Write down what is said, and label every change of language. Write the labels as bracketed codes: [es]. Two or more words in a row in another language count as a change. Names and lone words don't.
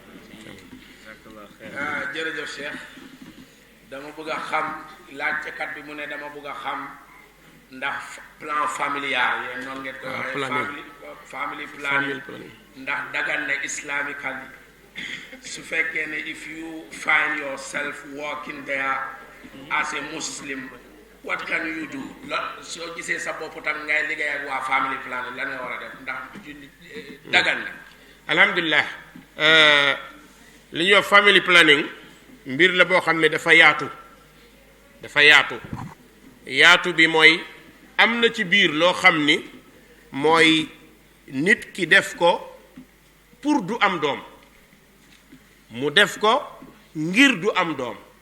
[wo] jërëjëf Cheikh dama bëgg a xam laajtekat bi mu ne dama bëgg a xam ndax plan familial yéen noonu ngeen koy waxee [en] family planning [wo] ndax dagan na islamically su fekkee ne [en] if you find yourself working there as a Muslim what can you do [wo] soo gisee sa bopp tam ngay liggéey ak waa [en] family planning [wo] lan nga war a def ndax dagan na. alhamdulilah li ñuy wax [en] family planning [wo] mbir la boo xam ne dafa yaatu yaatu bi mooy am na ci biir loo xam ni mooy nit ki def ko pour du am doom mu def ko ngir du am doom